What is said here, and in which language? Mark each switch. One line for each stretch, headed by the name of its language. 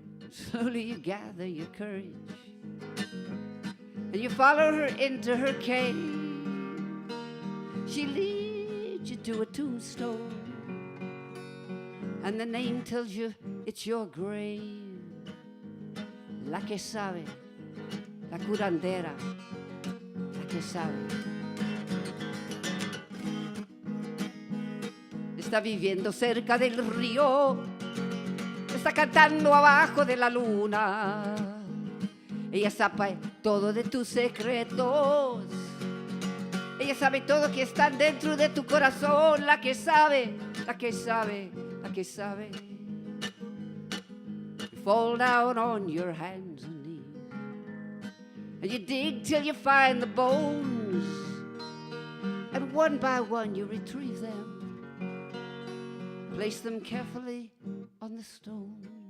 English: Slowly you gather your courage, and you follow her into her cave. She leads you to a tombstone, and the name tells you it's your grave.
Spanish: La que sabe, la curandera, la que sabe. Está viviendo cerca del río, está cantando abajo de la luna. Ella sabe todo de tus secretos, ella sabe todo que está dentro de tu corazón. La que sabe, la que sabe, la que sabe.
English: You fall down on your hands and knees, and you dig till you find the bones, and one by one you retrieve them, place them carefully on the stone.